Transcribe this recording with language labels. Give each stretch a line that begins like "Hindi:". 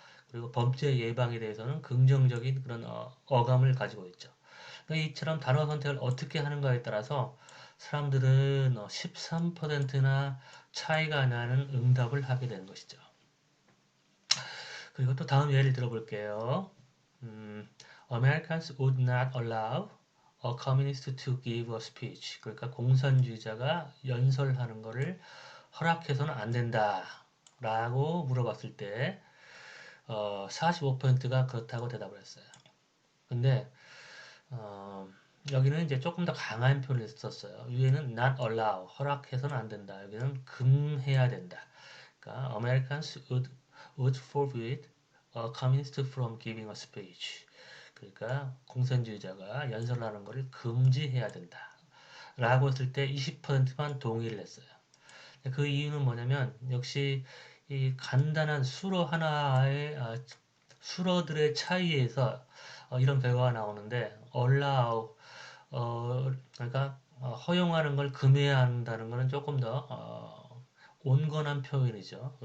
Korean: 그리고 범죄 예방에 대해서는 긍정적인 그런 어감을 가지고 있죠. 그러니까 이처럼 단어 선택을 어떻게 하는가에 따라서 사람들은 13%나 차이가 나는 응답을 하게 되는 것이죠. 그리고 또 다음 예를 들어볼게요.
English: Americans would not allow a communist to give a speech.
Korean: 그러니까 공산주의자가 연설하는 것을 허락해서는 안 된다. 라고 물어봤을 때 45%가 그렇다고 대답을 했어요. 근데 어, 여기는 이제 조금 더 강한 표현을 썼어요. 위에는
English: not allow,
Korean: 허락해서는 안 된다. 여기는 금해야 된다. 그러니까
English: Americans would forbid a communist from giving a speech.
Korean: 그러니까 공산주의자가 연설하는 것을 금지해야 된다. 라고 했을 때 20%만 동의를 했어요. 그 이유는 뭐냐면 역시 이 간단한 수로 하나의 수로들의 차이에서 이런 결과가 나오는데 allow 그러니까 허용하는 걸 금해한다는 것은 조금 더 온건한 표현이죠.